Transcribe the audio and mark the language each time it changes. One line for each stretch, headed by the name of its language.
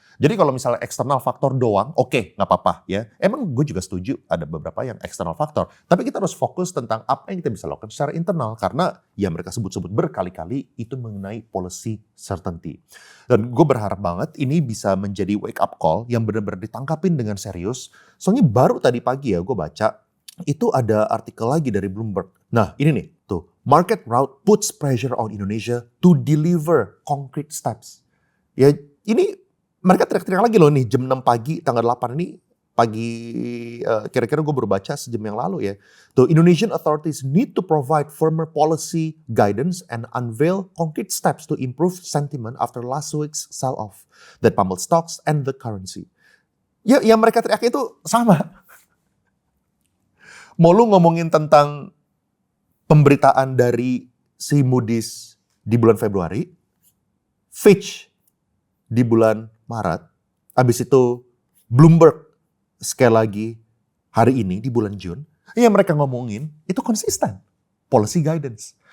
Indonesian: Jadi kalau misalnya eksternal faktor doang, oke, nggak apa-apa ya. Emang gue juga setuju ada beberapa yang eksternal faktor, tapi kita harus fokus tentang apa yang kita bisa lakukan secara internal, karena yang mereka sebut-sebut berkali-kali itu mengenai policy certainty. Dan gue berharap banget ini bisa menjadi wake up call yang benar-benar ditangkapin dengan serius. Soalnya baru tadi pagi ya gue baca, itu ada artikel lagi dari Bloomberg. Nah ini nih, tuh.
English: Market rout puts pressure on Indonesia to deliver concrete steps.
Indonesian: Ya ini mereka teriak-teriak lagi loh nih, jam 6 pagi tanggal 8 ini, pagi kira-kira gue baru baca sejam yang lalu ya.
English: Tuh, Indonesian authorities need to provide firmer policy guidance and unveil concrete steps to improve sentiment after last week's sell-off that pummeled stocks and the currency.
Indonesian: Ya yang mereka teriak itu sama. Mau lu ngomongin tentang pemberitaan dari si Moody's di bulan Februari, Fitch di bulan Maret, habis itu Bloomberg sekali lagi hari ini di bulan Jun, yang mereka ngomongin itu konsisten, policy guidance.